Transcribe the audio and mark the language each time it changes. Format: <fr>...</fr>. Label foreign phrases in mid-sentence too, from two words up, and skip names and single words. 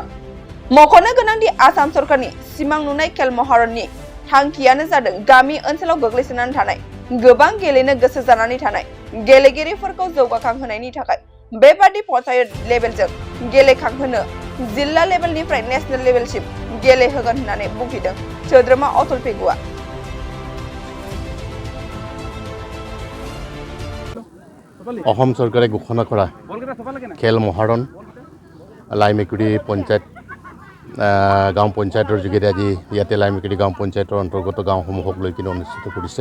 <brx>मख'नो गोनांदि आसाम सरकारनि सिमां नुनाय खेल महारननि थांखियानो जादों गामि ओनसोलाव गोग्लैसोनानै थानाय गोबां गेलेनो गोसो जानानै थानाय गेलेगिरिफोरखौ जौगाखांहोनायनि थाखाय बेबादि पन्चायत लेभेलजों गेलेखांहोनो जिल्ला लेभेलनिफ्राय नेशनेल लेभेलसिम गेलेहोगोन होननानै बुंथिदों सोद्रोमा अतुल पेगुआ।</brx> <as>অসম চৰকাৰে ঘোষণা কৰা খেল মহাৰণ লাইমেকুৰি পঞ্চায়ত গাঁও পঞ্চায়তৰ যোগেদি আজি ইয়াতে লাইমেকুৰি গাঁও পঞ্চায়তৰ অন্তৰ্গত গাঁওসমূহক লৈ কিনে অনুষ্ঠিত কৰিছে।</as>